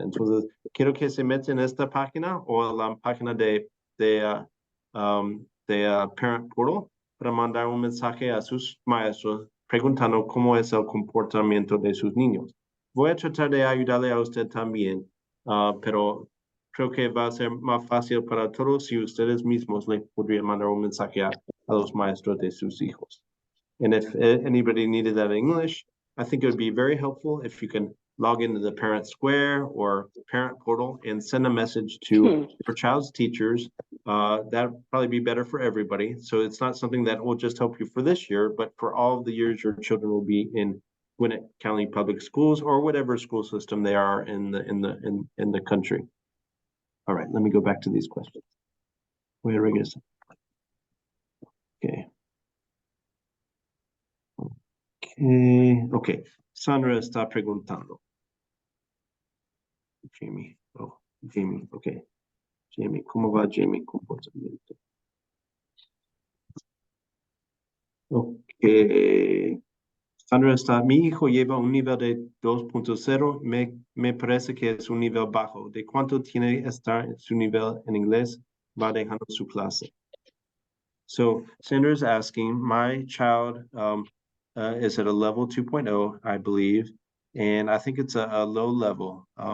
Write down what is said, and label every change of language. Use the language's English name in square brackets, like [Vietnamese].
[Spanish] Entonces, quiero que se metan en esta página o la página de Parent Portal para mandar un mensaje a sus maestros preguntando cómo es el comportamiento de sus niños. Voy a tratar de ayudarle a usted también, pero creo que va a ser más fácil para todos si ustedes mismos le podrían mandar un mensaje a los maestros de sus hijos. [English] And if anybody needed that in English, I think it would be very helpful if you can log into the Parent Square or Parent Portal and send a message to your child's teachers. That would probably be better for everybody. So it's not something that will just help you for this year, but for all of the years your children will be in Gwinnett County Public Schools or whatever school system they are in the country. All right, let me go back to these questions. Okay. [Spanish] Okay, Sandra está preguntando. Jamie, okay. Jamie, ¿cómo va Jamie comportamiento? Okay. Sandra está, mi hijo lleva un nivel de 2.0, me parece que es un nivel bajo. ¿De cuánto tiene que estar su nivel en inglés? Va dejando su clase. [English] So Sandra's asking, my child is at a level 2.0, I believe, and I think it's a low level.